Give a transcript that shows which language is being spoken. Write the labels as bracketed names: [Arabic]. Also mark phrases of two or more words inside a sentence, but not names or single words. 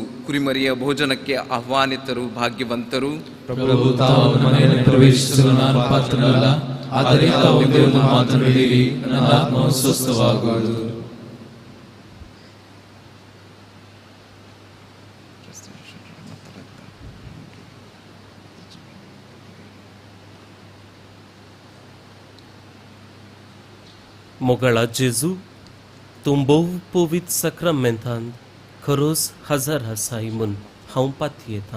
[Kannada] ಕುರಿಮರಿಯ ಭೋಜನಕ್ಕೆ ಆಹ್ವಾನಿತರು ಭಾಗ್ಯವಂತರು. ಪ್ರಭು, ತಾವು ಮನೆಯಲ್ಲಿ ಪ್ರವೇಶಿಸಲು ನಾನು ಪಾತ್ರನಲ್ಲ, ಆದರೆ ತಾವು ಒಂದೇ ಒಂದು ಮಾತನ್ನು ಹೇಳಿರಿ, ನನ್ನ ಆತ್ಮವು ಸ್ವಸ್ಥವಾಗುವುದು. [Konkani] मोगळा जेजू तूं भोव पवित्र सक्रमेंतान खरोच हजार आसाय म्हूण हांव पातयेतां.